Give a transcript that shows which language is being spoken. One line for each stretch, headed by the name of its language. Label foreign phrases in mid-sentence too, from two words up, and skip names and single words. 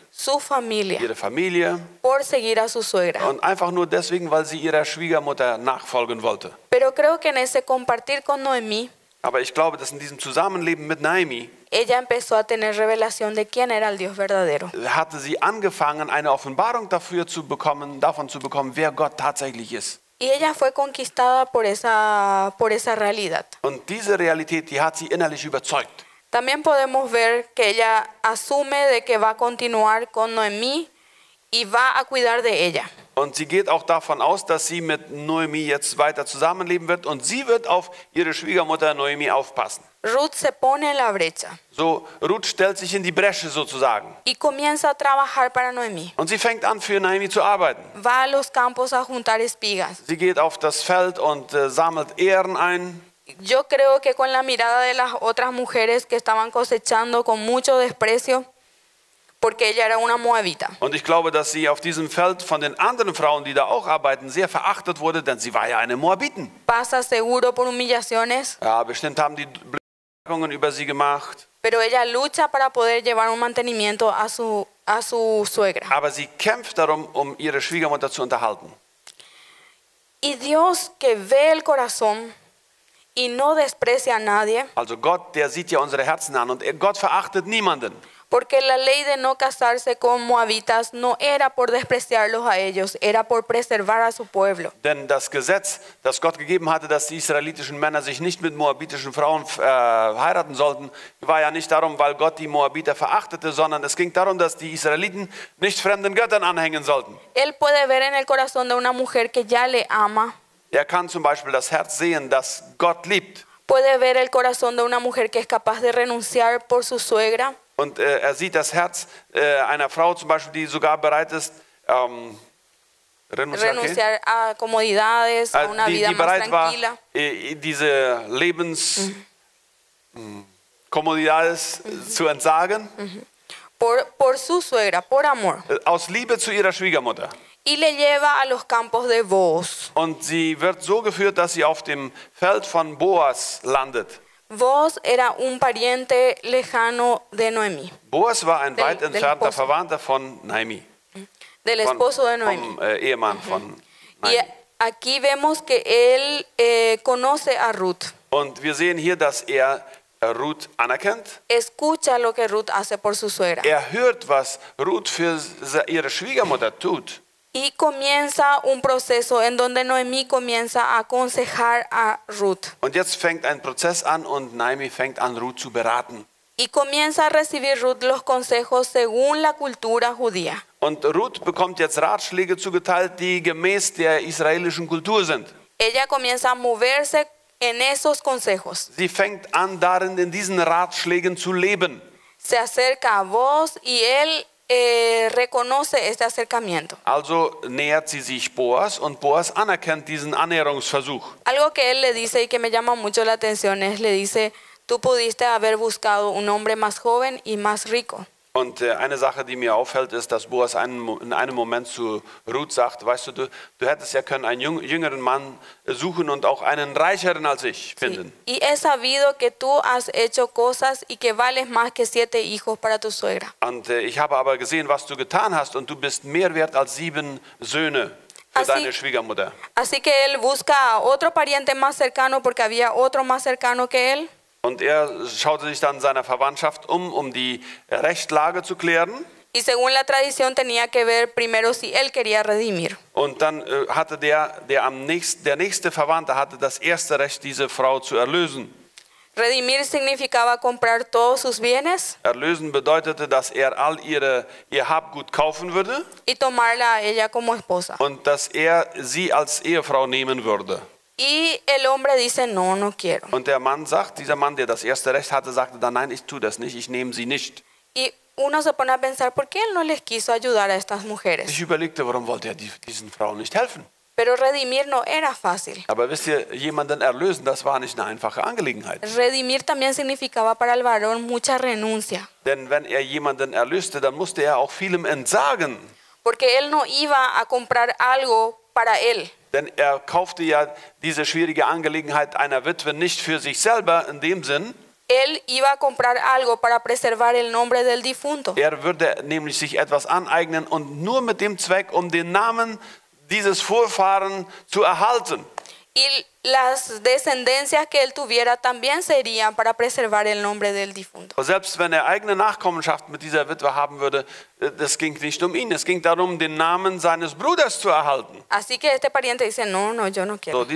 Spanish: su familia,
German: ihre Familie
Spanish: por seguir a su suegra.
German: und einfach nur deswegen, weil sie ihrer Schwiegermutter nachfolgen wollte.
Spanish: Pero creo que en ese compartir con Noemí,
German: Aber ich glaube, dass in diesem Zusammenleben mit Naomi
Spanish: ella empezó a tener revelación de quién era el Dios verdadero.
German: hatte sie angefangen, eine Offenbarung davon zu bekommen, wer Gott tatsächlich ist.
Spanish: Y ella fue conquistada por esa realidad.
German: Und diese Realität, die hat sie innerlich überzeugt.
Spanish: También podemos ver que ella asume de que va a continuar con Noemí y va a cuidar de ella.
German: Und sie geht auch davon aus, dass sie mit Noemi jetzt weiter zusammenleben wird und sie wird auf ihre Schwiegermutter Noemi aufpassen.
Spanish: Ruth se pone en la brecha
German: So, Ruth stellt sich in die Bresche sozusagen.
Spanish: y comienza a trabajar para Noemí.
German: Und sie fängt an, für Noemi zu arbeiten.
Spanish: Va a los campos a juntar espigas.
German: Sie geht auf das Feld und sammelt Ähren ein.
Spanish: Yo creo que con la mirada de las otras mujeres que estaban cosechando con mucho desprecio, porque ella era una moabita.
German: Und ich glaube, dass sie auf diesem Feld von den anderen Frauen, die da auch arbeiten, sehr verachtet wurde, denn sie war ja eine Moabiten.
Spanish: Pasa seguro por humillaciones,
German: Ja, bestimmt haben die Bemerkungen über sie gemacht.
Spanish: pero ella lucha para poder llevar un mantenimiento a su suegra.
German: Aber sie kämpft darum, um ihre Schwiegermutter zu unterhalten.
Spanish: Y Dios, que ve el corazón y no desprecia a nadie,
German: Also Gott, der sieht ja unsere Herzen an und Gott verachtet niemanden.
Spanish: porque la ley de no casarse con moabitas no era por despreciarlos a ellos, era por preservar a su pueblo.
German: Denn das Gesetz, das Gott gegeben hatte, dass die israelitischen Männer sich nicht mit moabitischen Frauen heiraten sollten, war ja nicht darum, weil Gott die Moabiter verachtete, sondern es ging darum, dass die Israeliten nicht fremden Göttern anhängen sollten.
Spanish: Él puede ver en el corazón de una mujer que ya le ama,
German: Er kann zum Beispiel das Herz sehen, das Gott liebt.
Spanish: puede ver el corazón de una mujer que es capaz de renunciar por su suegra.
German: Und er sieht das Herz einer Frau zum Beispiel, die sogar bereit ist,
Spanish: Renunciar a comodidades, a una vida
German: die
Spanish: más
German: bereit war,
Spanish: tranquila.
German: diese Lebenskomodidades zu entsagen,
Spanish: Por su suegra, por amor.
German: aus Liebe zu ihrer Schwiegermutter.
Spanish: Y le lleva a los campos de Booz.
German: Und sie wird so geführt, dass sie auf dem Feld von Boas landet.
Spanish: Booz era un pariente lejano de Noemí,
German: Boas war ein weit
Spanish: Del
German: entfernter
Spanish: esposo.
German: Verwandter von Naomi,
Spanish: del esposo de Noemí.
German: vom Ehemann von
Spanish: Y
German: Naomi.
Spanish: aquí vemos que él conoce a Ruth,
German: Und wir sehen hier, dass er Ruth anerkennt.
Spanish: escucha lo que Ruth hace por su suegra
German: Er hört, was Ruth für ihre Schwiegermutter tut.
Spanish: y comienza un proceso en donde Noemí comienza a aconsejar a Ruth
German: Und jetzt fängt ein Prozess an und Naomi fängt an, Ruth zu beraten.
Spanish: y comienza a recibir Ruth los consejos según la cultura judía.
German: Und Ruth bekommt jetzt Ratschläge zugeteilt, die gemäß der israelischen Kultur sind.
Spanish: Ella comienza a moverse en esos consejos.
German: Sie fängt an, darin in diesen Ratschlägen zu leben.
Spanish: Se acerca a Booz y él reconoce este acercamiento.
German: Also nähert sie sich Boas und Boas anerkennt diesen Annäherungsversuch.
Spanish: Algo que él le dice y que me llama mucho la atención es, le dice, tú pudiste haber buscado un hombre más joven y más rico.
German: Und eine Sache, die mir auffällt, ist, dass Boas in einem Moment zu Ruth sagt, weißt du, du hättest ja können einen jüngeren Mann suchen und auch einen reicheren als ich finden.
Spanish: Sí. Y he sabido que tú has hecho cosas y que vales más que 7 hijos para tu suegra.
German: Und ich habe aber gesehen, was du getan hast und du bist mehr wert als 7 Söhne für deine Schwiegermutter.
Spanish: Así que él busca a otro pariente más cercano porque había otro más cercano que él.
German: Und er schaute sich dann seiner Verwandtschaft um die Rechtslage zu klären.
Spanish: Y según la tradición tenía que ver primero si él quería redimir.
German: Und dann hatte der nächste Verwandte hatte das erste Recht, diese Frau zu erlösen.
Spanish: Redimir significaba comprar todos sus bienes
German: Erlösen bedeutete, dass er all ihr Habgut kaufen würde
Spanish: y tomarla a ella como esposa.
German: und dass er sie als Ehefrau nehmen würde.
Spanish: Y el hombre dice, no, no quiero.
German: Und der Mann sagt, dieser Mann, der das erste Recht hatte, sagte dann, nein, ich tue das nicht, ich nehme sie nicht.
Spanish: Y uno se pone a pensar, ¿por qué él no les quiso ayudar a estas mujeres?
German: Ich überlegte, warum wollte er diesen Frauen nicht helfen?
Spanish: Pero redimir no era fácil.
German: Aber wisst ihr, jemanden erlösen, das war nicht eine einfache Angelegenheit.
Spanish: Redimir también significaba para el varón mucha renuncia,
German: Denn wenn er jemanden erlöste, dann musste er auch vielem entsagen.
Spanish: porque él no iba a comprar algo para él.
German: Denn er kaufte ja diese schwierige Angelegenheit einer Witwe nicht für sich selber in dem Sinn.
Spanish: Él iba a comprar algo para preservar el nombre del difunto.
German: Er würde nämlich sich etwas aneignen und nur mit dem Zweck, um den Namen dieses Vorfahren zu erhalten.
Spanish: Y las descendencias que él tuviera también serían para preservar el nombre del difunto.
German: Und selbst wenn er eigene Nachkommenschaft mit dieser Witwe haben würde, das ging nicht um ihn. Es ging darum, den Namen seines Bruders zu erhalten.
Spanish: Así que este pariente dice, no, no, yo no quiero.